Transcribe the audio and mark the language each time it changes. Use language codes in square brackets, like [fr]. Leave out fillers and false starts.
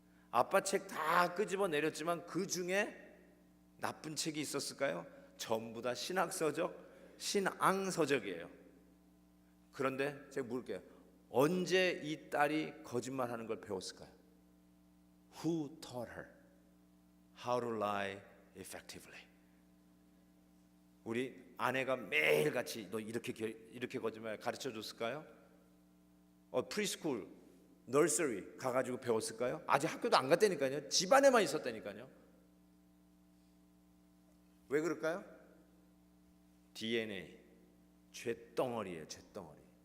[ko] 아빠 책 다 끄집어 내렸지만 그 중에 나쁜 책이 있었을까요? 전부 다 신학서적, 신앙서적이에요. 그런데 제가 물을게요. 언제 이 딸이 거짓말하는 걸 배웠을까요? [en] Who taught her how to lie effectively? [ko] 우리 아내가 매일같이 너 이렇게 거짓말 가르쳐 줬을까요? 프리스쿨, 널서리 가가지고 배웠을까요? 아직 학교도 안 갔다니까요. 집안에만 있었다니까요. 왜 그럴까요? DNA, 쇳덩어리예요. 쇳덩어리.